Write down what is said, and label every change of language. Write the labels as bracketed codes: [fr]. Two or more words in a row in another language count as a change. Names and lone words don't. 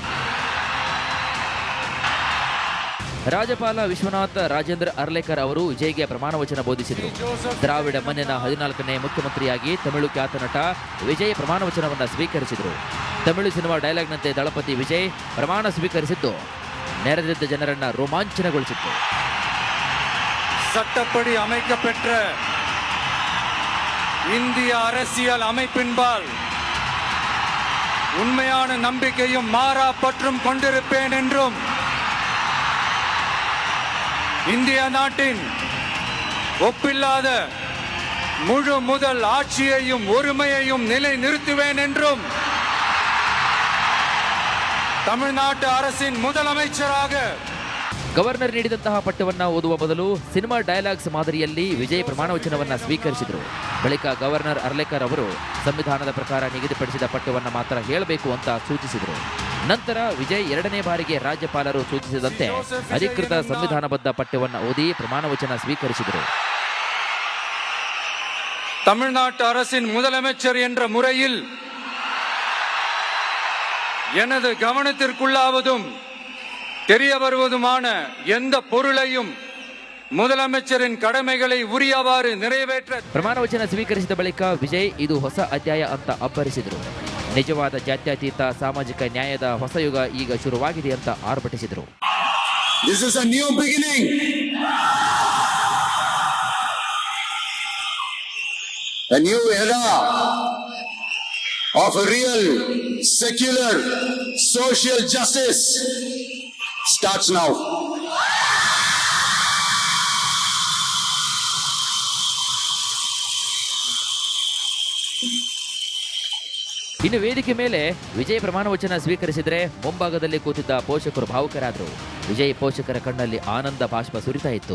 [kn] ರಾಜ್ಯಪಾಲ ವಿಶ್ವನಾಥ್ ರಾಜೇಂದ್ರ ಅರ್ಲೇಕರ್ ಅವರು ವಿಜಯ್ಗೆ ಪ್ರಮಾಣ ವಚನ ಬೋಧಿಸಿದರು. ದ್ರಾವಿಡ ಮಣ್ಣಿನ 14ನೇ ಮುಖ್ಯಮಂತ್ರಿಯಾಗಿ ತಮಿಳು ಖ್ಯಾತ ನಟ ವಿಜಯ್ ಪ್ರಮಾಣ ವಚನವನ್ನು ಸ್ವೀಕರಿಸಿದರು. ತಮಿಳು ಸಿನಿಮಾ ಡೈಲಾಗ್ನಂತೆ ದಳಪತಿ ವಿಜಯ್ ಪ್ರಮಾಣ ಸ್ವೀಕರಿಸಿದ್ದು ನೆರೆದಿದ್ದ ಜನರನ್ನ ರೋಮಾಂಚನಗೊಳಿಸಿತ್ತು. [ta] சட்டப்படி அமைக்கப்பெற்ற இந்திய அரசியல் அமைப்பின்பால் உண்மையான நம்பிக்கையும் மாறா பற்றும் கொண்டிருப்பேன் என்றும் இந்திய நாட்டின் ஒப்பில்லாத முழு முதல் ஆட்சியையும் ஒருமையையும் நிலை நிறுத்துவேன் என்றும் தமிழ்நாட்டு அரசின் முதலமைச்சராக [kn] ಗವರ್ನರ್ ನೀಡಿದಂತಹ ಪಟ್ಟವನ್ನ ಓದುವ ಬದಲು ಸಿನಿಮಾ ಡೈಲಾಗ್ಸ್ ಮಾದರಿಯಲ್ಲಿ ವಿಜಯ್ ಪ್ರಮಾಣ ವಚನವನ್ನ ಸ್ವೀಕರಿಸಿದರು. ಬಳಿಕ ಗವರ್ನರ್ ಅರ್ಲೇಕರ್ ಅವರು ಸಂವಿಧಾನದ ಪ್ರಕಾರ ನಿಗದಿಪಡಿಸಿದ ಪಟ್ಟವನ್ನ ಮಾತ್ರ ಹೇಳಬೇಕು ಅಂತ ಸೂಚಿಸಿದರು. ನಂತರ ವಿಜಯ್ ಎರಡನೇ ಬಾರಿಗೆ ರಾಜ್ಯಪಾಲರು ಸೂಚಿಸಿದಂತೆ ಅಧಿಕೃತ ಸಂವಿಧಾನಬದ್ಧ ಪಟ್ಟವನ್ನ ಓದಿ ಪ್ರಮಾಣ ವಚನ ಸ್ವೀಕರಿಸಿದರು. [ta] தமிழ்நாட்டு அரசின் முதலமைச்சர் என்ற முறையில் எனது கவனத்திற்குள்ளாவதும் தெரிய வருவதுமான எந்த பொருளையும் முதலமைச்சரின் கடமைகளை ಉರಿಯವಾರು நிறைவேற்ற [kn] ಪ್ರಮಾಣ ವಚನ ಸ್ವೀಕರಿಸಿದ ಬಳಿಕ ವಿಜಯ್ ಇದು ಹೊಸ ಅಧ್ಯಾಯ ಅಂತ ಅಬ್ಬರಿಸಿದರು. ನಿಜವಾದ ಜಾತ್ಯತೀತ ಸಾಮಾಜಿಕ ನ್ಯಾಯದ ಹೊಸ ಯುಗ ಈಗ ಶುರುವಾಗಿದೆ ಅಂತ ಆರ್ಭಟಿಸಿದರು. [en] This is a new beginning. A new era of a real secular social justice starts now. [kn] ಇನ್ನು ವೇದಿಕೆ ಮೇಲೆ ವಿಜಯ್ ಪ್ರಮಾಣ ವಚನ ಸ್ವೀಕರಿಸಿದರೆ ಮುಂಭಾಗದಲ್ಲಿ ಕೂತಿದ್ದ ಪೋಷಕರು ಭಾವುಕರಾದರು. ವಿಜಯ್ ಪೋಷಕರ ಕಣ್ಣಲ್ಲಿ ಆನಂದ ಬಾಷ್ಪ ಸುರಿತಾ ಇತ್ತು.